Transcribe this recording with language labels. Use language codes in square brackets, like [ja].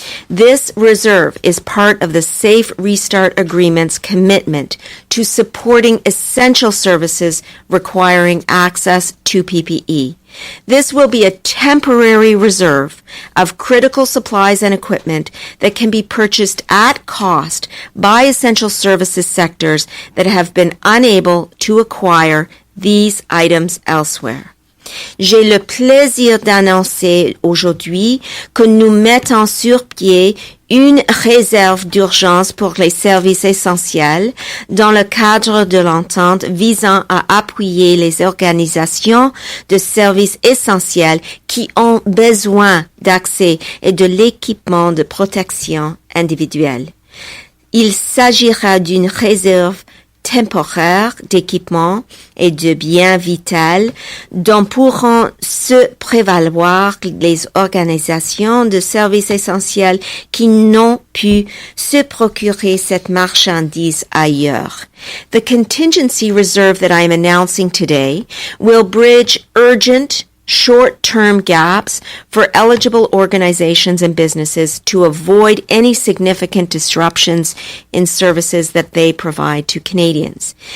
[en] This reserve is part of the Safe Restart Agreement's commitment to supporting essential services requiring access to PPE. This will be a temporary reserve of critical supplies and equipment that can be purchased at cost by essential services sectors that have been unable to acquire these items elsewhere. [fr] J'ai le plaisir d'annoncer aujourd'hui que nous mettons sur pied une réserve d'urgence pour les services essentiels dans le cadre de l'entente visant à appuyer les organisations de services essentiels qui ont besoin d'accès et de l'équipement de protection individuelle. Il s'agira d'une réserve temporaire d'équipements et de biens vitaux dont pourront se prévaloir les organisations de services essentiels qui n'ont pu se procurer cette marchandise ailleurs. [en] The contingency reserve that I am announcing today will bridge urgent short-term gaps for eligible organizations and businesses to avoid any significant disruptions in services that they provide to Canadians.